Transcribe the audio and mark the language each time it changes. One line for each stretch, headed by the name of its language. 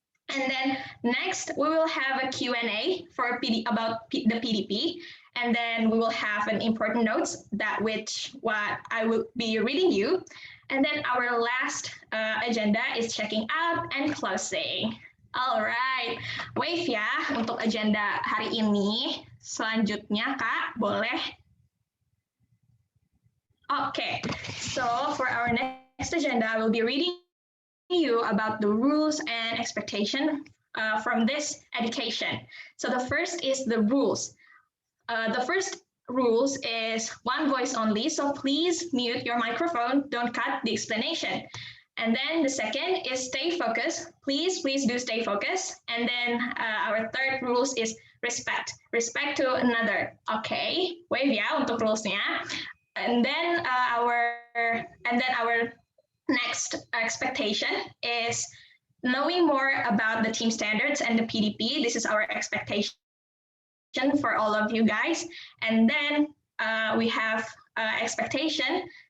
English: And then next, we will have a Q&A about the PDP. And then we will have an important notes what I will be reading you. And then our last agenda is checking out and closing.
Indonesian: Alright, wave ya untuk agenda hari ini. Selanjutnya, Kak, boleh?
English: Okay, so for our next agenda, I will be reading you about the rules and expectation from this education. So the first is the rules. The first rules is one voice only, so please mute your microphone, don't cut the explanation. And then the second is stay focused. Please do stay focused. And then our third rules is respect to another.
Indonesian: Okay, wave ya untuk rulesnya.
English: And then our next expectation is knowing more about the team standards and the PDP. This is our expectation for all of you guys. And then we have expectation.